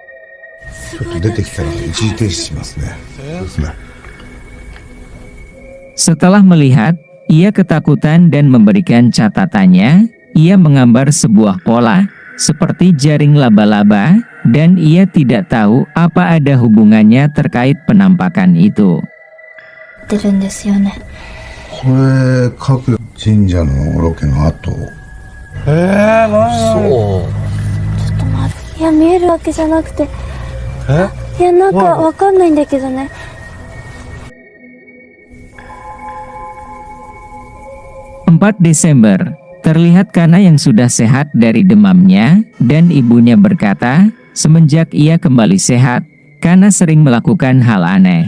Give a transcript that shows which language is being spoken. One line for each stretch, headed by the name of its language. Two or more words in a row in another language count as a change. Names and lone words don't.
Indonesian: Setelah melihat, ia ketakutan dan memberikan catatannya. Ia menggambar sebuah pola, seperti jaring laba-laba, dan ia tidak tahu apa ada hubungannya terkait penampakan itu.
Japanese: これ各神社のロケの後。そう。いや見えるわけじゃなくて、いやなんかわかんないんだけどね。
Indonesian: 4 Desember, terlihat Kana yang sudah sehat dari demamnya, dan ibunya berkata, semenjak ia kembali sehat, Kana sering melakukan hal aneh.